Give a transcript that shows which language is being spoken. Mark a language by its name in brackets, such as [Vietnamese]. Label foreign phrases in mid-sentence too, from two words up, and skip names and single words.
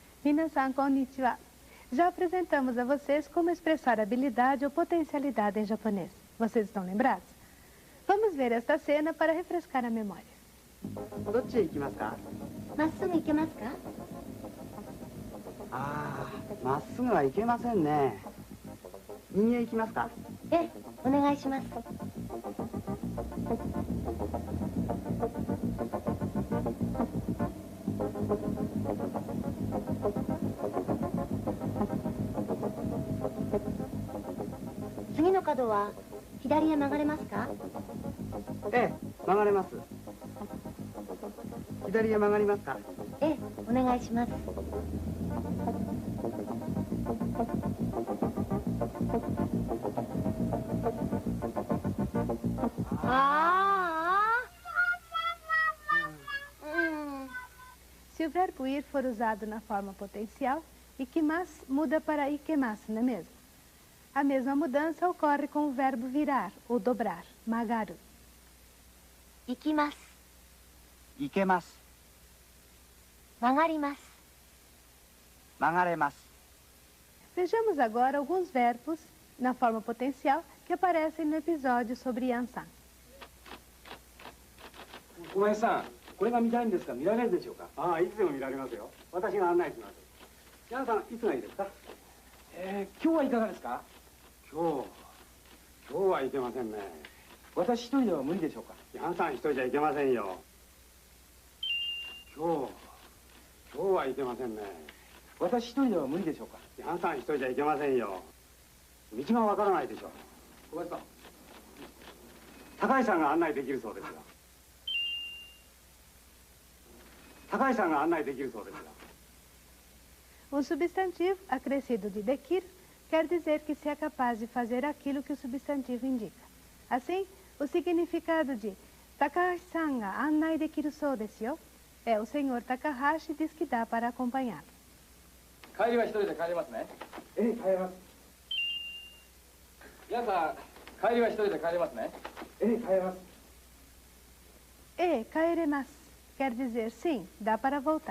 [Japanese] 皆さん、こんにちは. [Portuguese] Já apresentamos a vocês como expressar habilidade ou potencialidade em japonês. Vocês estão lembrados? Vamos ver esta cena para refrescar a memória. [Japanese] どっちへ行きますか？まっすぐ行けますか？ああ、まっすぐは行けませんね。右へ行きますか？ええ、お願いします。次の角は左へ曲がれますか？ええ、曲がれます。左へ曲がりますか？ええ、お願いします。 [Portuguese] Se o verbo ir for usado na forma potencial, ikimasu muda para ikemasu, não é mesmo? A mesma mudança ocorre com o verbo virar ou dobrar, magaru. [Japanese] 行きます。行けます。曲がります。曲がれます。 [Portuguese] Vejamos agora alguns verbos na forma potencial que aparecem no episódio sobre Yansan. [Japanese] 小林さん、これが見たいんですが見られるでしょうか？ああ、いつでも見られますよ。私が案内します。ヤンさん、いつがいいですか？今日はいかがですか？今日はいけませんね。私一人では無理でしょうか？ヤンさん一人じゃいけませんよ。今日はいけませんね。私一人では無理でしょうか？ヤンさん一人じゃいけませんよ。道がわからないでしょ。小林さん、高橋さんが案内できるそうですよ。高橋さんが案内できるそうですよ。 [Portuguese] Um substantivo acrescido de dekir quer dizer que se é capaz de fazer aquilo que o substantivo indica. Assim, o significado de [Japanese] 高橋さんが案内できるそうですよ [Portuguese] é o senhor Takahashi diz que dá para acompanhá-lo. [Japanese] 帰りは一人で帰れますね。ええ、帰れます。皆さん、帰りは一人で帰れますね。ええ、帰れます。 [Portuguese] kaeremasu quer dizer sim, dá para voltar.